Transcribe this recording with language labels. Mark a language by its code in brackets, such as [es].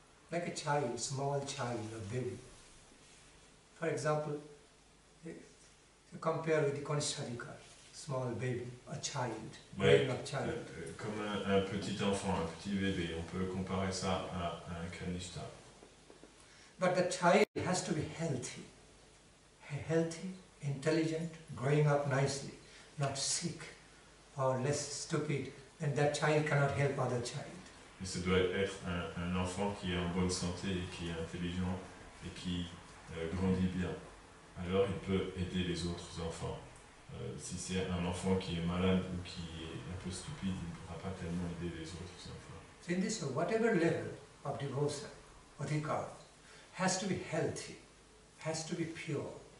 [en] like a child, small child, a baby. For example, you compare with the kanistha, small baby, a child, growing up child. [fr] Comme un petit enfant, un petit bébé, on peut comparer ça à un kanistha. [en] But the child has to be healthy, intelligent, growing up nicely, not sick or less stupid, and that child cannot help other child. [fr] Mais ça doit être un enfant qui est en bonne santé et qui est intelligent et qui grandit bien. Alors il peut aider les autres enfants. Si c'est un enfant qui est malade ou qui est un peu stupide, il ne pourra pas tellement aider les autres enfants. [en] So in this way, whatever level of devotion, adhikar, has to be healthy, has to be pure.